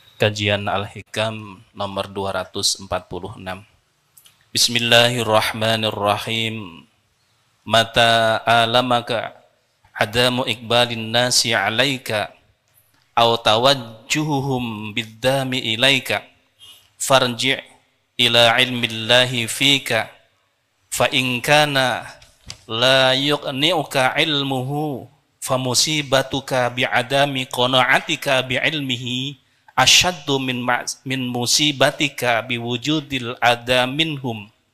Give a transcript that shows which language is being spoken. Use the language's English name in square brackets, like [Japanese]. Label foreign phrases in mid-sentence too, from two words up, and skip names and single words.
[Indonesian] Kajian Al-Hikam nomor 246. [Arabic] بسم الله الرحمن الرحيم. متى آلمك عدم إقبال الناس عليك أو توجههم بالذم إليك فارجع إلى علم الله فيك فإن كان لا يقنعك علمه فمصيبتك بعدم قناعتك بعلمه أشد من مصيبتك بوجود الأذى منهم.